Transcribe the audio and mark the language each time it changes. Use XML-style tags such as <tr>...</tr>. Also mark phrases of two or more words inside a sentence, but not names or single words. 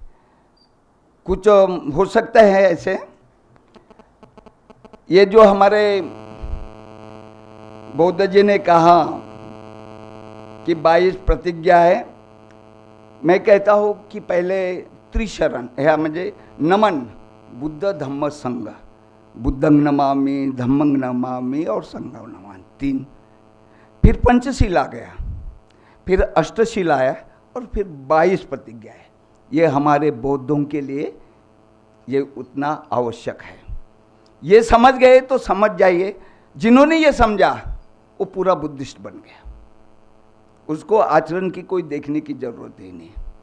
<hi>कुछ हो सकता है ऐसे, ये जो हमारे बौद्ध जी ने कहा कि 22 प्रतिज्ञा है, मैं कहता हूँ कि पहले त्रिशरण है, मुझे नमन, बुद्ध धम्म संघ,</hi> <pi>बुद्धं नमामि, धम्मं नमामि और संघं नमामि, 3।</pi> <hi>फिर पंचशील आ गया, फिर अष्टशील आया और फिर 22 प्रतिज्ञा है। ये हमारे बौद्धों के लिए ये उतना आवश्यक है। ये समझ गए तो समझ जाइए, जिन्होंने ये समझा वो पूरा बुद्धिस्ट बन गया, उसको आचरण की कोई देखने की जरूरत ही नहीं।</hi>